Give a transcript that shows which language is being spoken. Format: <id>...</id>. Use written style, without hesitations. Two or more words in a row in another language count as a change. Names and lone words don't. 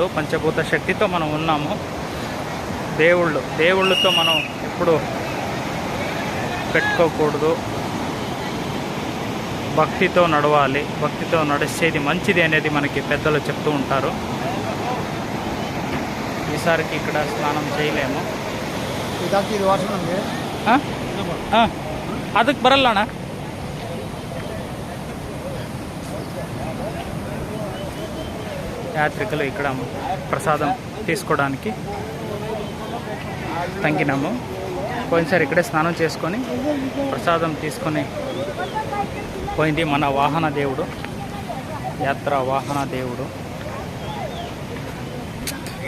<te>పంచభూత శక్తితో మనం ఉన్నాము. దేవుళ్ళతో మనం ఎప్పుడు పెట్టుకోకూడదు. భక్తితో నడవాలి. భక్తితో నడిచేది మంచిది అనేది మనకి పెద్దలు చెప్తూ ఉంటారు. ఈసారికి ఇక్కడ స్నానం చేయలేము.</te> <kn>ಅದಕ್ಕೆ ಬರಲ್ಲ ಅಣ್ಣ.</kn> <te>యాత్రికులు ఇక్కడ ప్రసాదం తీసుకోవడానికి తంగినాము. పోయినసారి ఇక్కడే స్నానం చేసుకొని ప్రసాదం తీసుకొని పోయింది మన వాహన దేవుడు, యాత్ర వాహన దేవుడు.</te>